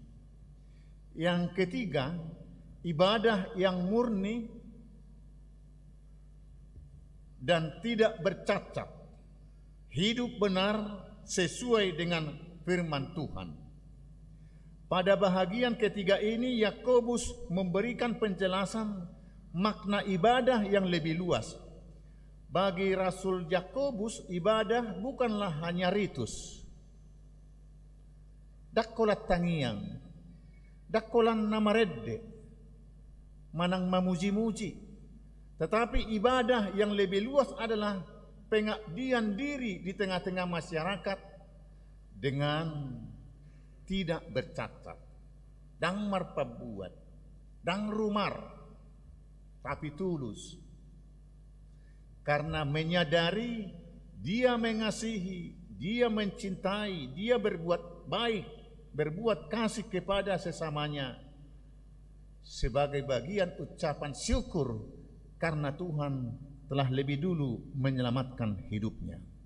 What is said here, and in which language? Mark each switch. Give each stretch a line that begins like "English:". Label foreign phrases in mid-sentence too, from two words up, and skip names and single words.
Indonesian: Yang ketiga, ibadah yang murni dan tidak bercacat, hidup benar sesuai dengan firman Tuhan. Pada bahagian ketiga ini, Yakobus memberikan penjelasan makna ibadah yang lebih luas. Bagi Rasul Yakobus, ibadah bukanlah hanya ritus.
Batak Toba: Dakkolat tangiang, dakkolan namaredde, manang mamuji-muji.
Indonesian: Tetapi ibadah yang lebih luas adalah pengabdian diri di tengah-tengah masyarakat dengan tidak bercacat,
Batak Toba: dang marpabuat, dang rumar,
Indonesian: tapi tulus. Karena menyadari dia mengasihi, dia mencintai, dia berbuat baik, berbuat kasih kepada sesamanya sebagai bagian ucapan syukur karena Tuhan telah lebih dulu menyelamatkan hidupnya.